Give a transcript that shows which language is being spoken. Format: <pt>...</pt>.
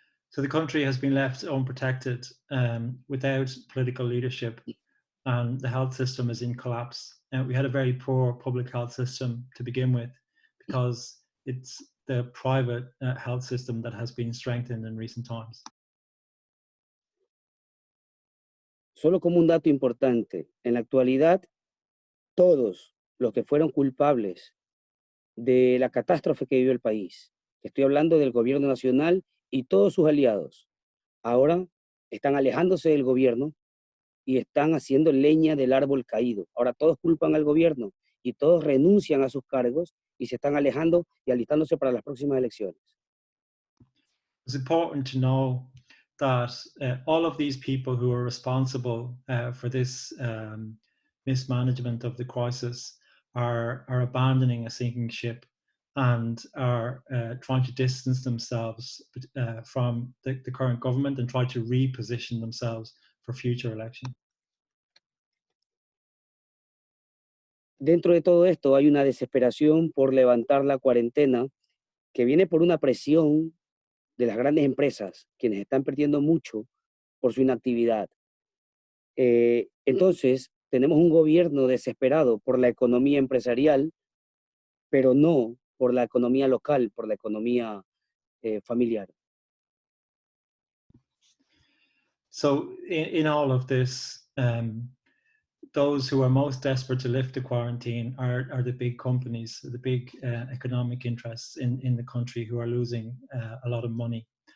<en>So the country has been left unprotected without political leadership, and the health system is in collapse. We had a very poor public health system to begin with, because it's the private health system that has been strengthened in recent times.</en> <es>Solo como un dato importante, en la actualidad, todos los que fueron culpables de la catástrofe que vivió el país, estoy hablando del gobierno nacional y todos sus aliados, ahora están alejándose del gobierno y están haciendo leña del árbol caído. Ahora todos culpan al gobierno y todos renuncian a sus cargos y se están alejando y alistándose para las próximas elecciones.</es> <en>It's important to know that all of these people who are responsible for this mismanagement of the crisis are abandoning a sinking ship and are trying to distance themselves from the current government and try to reposition themselves for future elections.</en> <es>Dentro de todo esto hay una desesperación por levantar la cuarentena que viene por una presión de las grandes empresas, quienes están perdiendo mucho por su inactividad. Entonces, tenemos un gobierno desesperado por la economía empresarial, pero no por la economía local, por la economía familiar.</es> <en>So in all of this, those who are most desperate to lift the quarantine are the big companies, the big economic interests in the country who are losing a lot of money.</en>